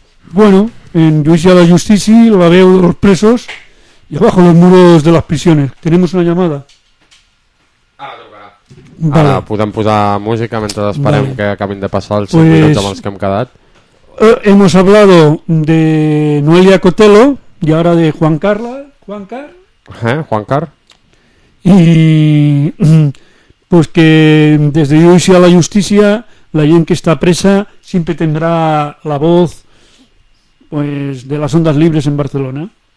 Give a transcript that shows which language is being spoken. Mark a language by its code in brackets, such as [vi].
[es] Bueno, en Lluís de la Justici, [ca] la veu [es] de los presos y abajo los muros de las prisiones. Tenemos una llamada. Vale. [ca] Ara podem posar música mentre esperem, vale, que acabin de passar els 5 minuts amb els que hem quedat. [es] Hemos hablado de Noelia Cotelo y ahora de Juan Carla. Juan Car. Juan Car. Y pues que desde [ca] Lluís i a la Justícia, la gent que està presa sempre tindrà la voz pues de les ondes libres en Barcelona.